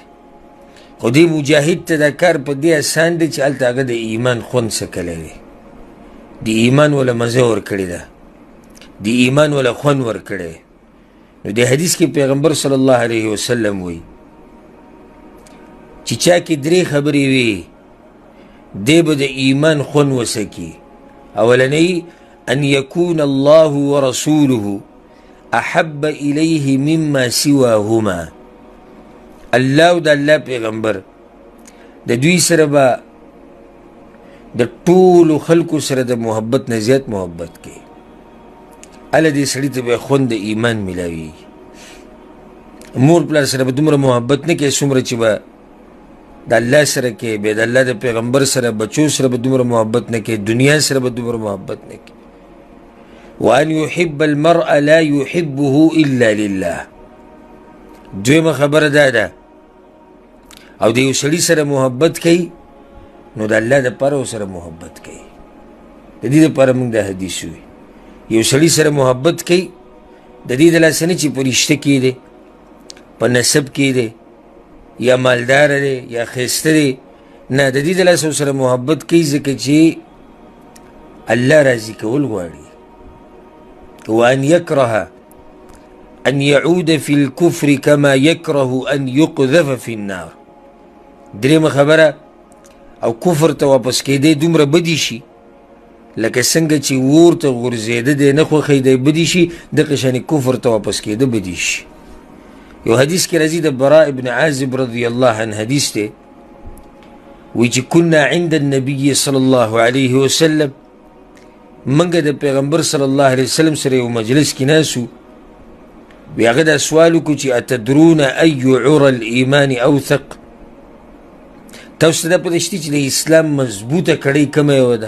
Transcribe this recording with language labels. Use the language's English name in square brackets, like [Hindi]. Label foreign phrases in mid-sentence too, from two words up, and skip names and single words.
[Pashto] خو دې مجاهد ته دا کار په دې آسان دی چې هلته هغه د ایمان خوند څکلی دی، د ایمان وله مزه ورکړې ده، د ایمان وله خوند ورکړی. نو د حدیث کې پیغمبر [Arabic] صلی الله علیه وسلم [Pashto] وی چې چا کې درې خبرې وي، دی به د ایمان خوند وسکي. [Arabic] اولنی ان یکون الله ورسوله احب الیه مما سواهما. [Pashto] الله او د الله پیغمبر د دوی سره به د ټولو خلکو سره د محبت نه زیات محبت کوي. هله دې سړي ته به خوند د ایمان میلاویږي. مور پلار سره به دومره محبت نه کوي څومره چې به د الله سره کوي، بیا د الله د پیغمبر سره، بچو سره به دومره محبت نه کوي، دنیا سره به دومره محبت نه کوي. [Arabic] وان يحب المرء لا يحبه الا لله. [Pashto] دویمه خبره دا ده، او د یو سړي سره محبت کوي نو د الله دپاره سره محبت کوي. د دې دپاره موږ دا حدیث وي، یو سړي سره محبت کوي د دې د لاسه نه چې په رشته کې دی، په نسب کې دی، یا مالدار دی یا ښایسته دی، نه، د دې د لاسه سره محبت کوي ځکه چې الله راضي کول غواړي. [Arabic] وان يكره ان يعود في الكفر كما يكره ان يقذف في النار. [Pashto] درېمه خبره، او کفر ته واپس کېدی دومره بدی شي لکه څنګه چې اور ته غورځېده دی نه خوښی دی بدی شي، دغه شانې کفر ته واپس کېده بدی شي. یو حدیث کې راځي د براء ابن عازب [Arabic] رضی الله عنه [Pashto] حدیث دی، وی چې [Arabic] کنا عند النبي صلی الله علیه وسلم، [Pashto] منګه د پیغمبر [Arabic] صلی الله علیه وسلم [Pashto] سره یو مجلس کې ناسو، وی هغه دا سوال وکړو چې [Arabic] اتدرون ای عرى الایمان اوثق. [Pashto] تاسو ته دا پته شته چې د اسلام مضبوطه کړۍ کومه یوه ده؟